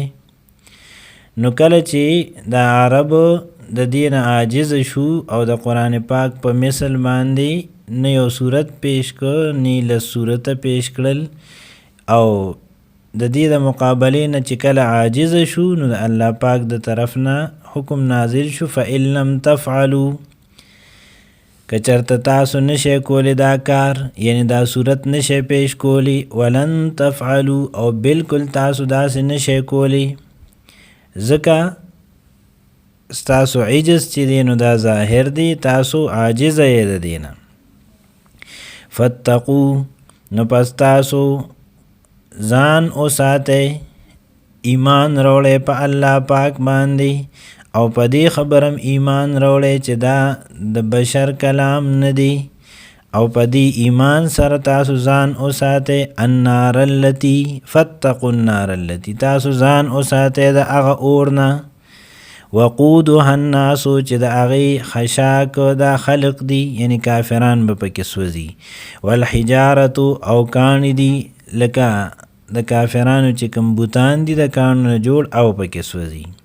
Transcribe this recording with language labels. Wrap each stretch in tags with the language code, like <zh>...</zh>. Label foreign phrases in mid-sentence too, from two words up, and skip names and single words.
<ps>نو کله چې د عربو د دې نه عاجز شو او د قرآن پاک په مثل باندې نه یو صورت پیش کړ نه لس صورته پیش کړل او د دې د مقابلې نه چې کله عاجز شو نو د الله پاک د طرف نه حکم نازل شو</ps> <ar>فإن لم تفعلوا</ar> <ps>که چېرته تاسو نشئ کولی دا کار یعنی دا صورت نشئ پیش کولی</ps> <ar>ولن تفعلوا</ar> <ps>او بالکل تاسو داسې نشئ کولی ځکه ستاسو عجز چې دی نو دا ظاهر دی تاسو عاجزه یې د دې نه. فاتقو نو پس تاسو ځان وساتئ ایمان راوړئ په الله پاک باندې او په دې خبرم ایمان راوړئ چې دا د بشر کلام نه دی او په دې ایمان سره تاسو ځان وساتئ</ps> <ar>النار التي فاتقوا النار التي</ar> <ps>تاسو ځان وساتئ د هغه اور نه</ps> <ar>وقودها الناس</ar> <ps>چې د هغې خشاک دا خلق دی یعنی کافران به پکې سوځي والحجارة او کاڼي دي لکه د کافرانو چې کوم بوتان دي د کاڼو نه جوړ او پکې سوځي.</ps>